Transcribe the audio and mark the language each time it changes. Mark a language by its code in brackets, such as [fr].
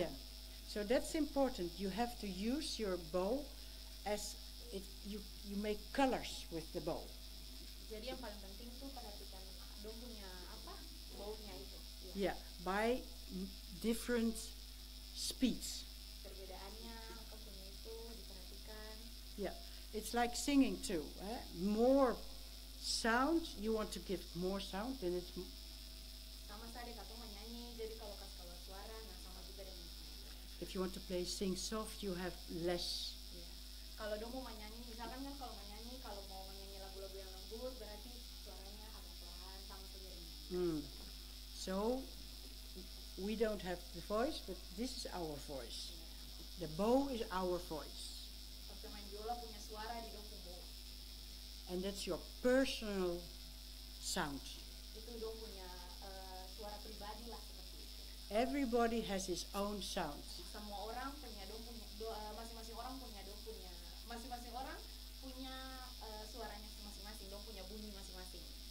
[en] yeah. So that's important. You have to use your bow as you make colors with the bow. [id] Jadi yang paling penting tuh perhatikan dong punya apa? Baunya itu. Iya. [en] Yeah, by different speeds. [id] Perbedaannya apa punya itu diperhatikan. [en] Yeah, it's like singing too. More sound, you want to give more sound, then it's [id] Sama saja katong menyanyi. Jadi kalau kas keluar suara, nah sama juga dengan menyanyi. [en] if you want to sing soft, you have less. [id] Iya. Kalau dong mau menyanyi, misalkan kan kalau menyanyi, kalau mau menyanyi lagu-lagu yang lembut, berarti suaranya agak pelan, sama saja dengan menyanyi. [en] So we don't have the voice, but this is our voice. The bow is our voice, [id] Pas main biola punya suara di dong punggung. [en] and that's your personal sound. [id] Itu dong punya suara pribadi lah seperti itu. [en] Everybody has his own sound. [id] Semua orang punya masing-masing orang punya masing-masing orang punya suaranya masing-masing, dong punya bunyi masing-masing.